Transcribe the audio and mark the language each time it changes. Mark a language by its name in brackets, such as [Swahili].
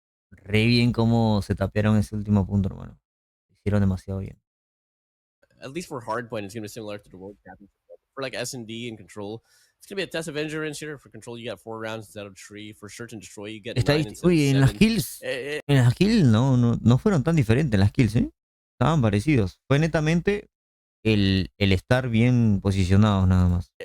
[Spanish] Re bien cómo se tapearon ese último punto, hermano. Lo hicieron demasiado bien. [English] At least for hardpoint, it's going to be similar to the World Championship. For like S&D and Control, it's going to be a test of endurance here. For Control, you get 4 rounds instead of 3. For Search and Destroy, you get 9 instead of 7. [Spanish] Oye, en las kills no fueron tan diferentes las kills, ¿eh? Estaban parecidos. Fue netamente el estar bien posicionados nada más.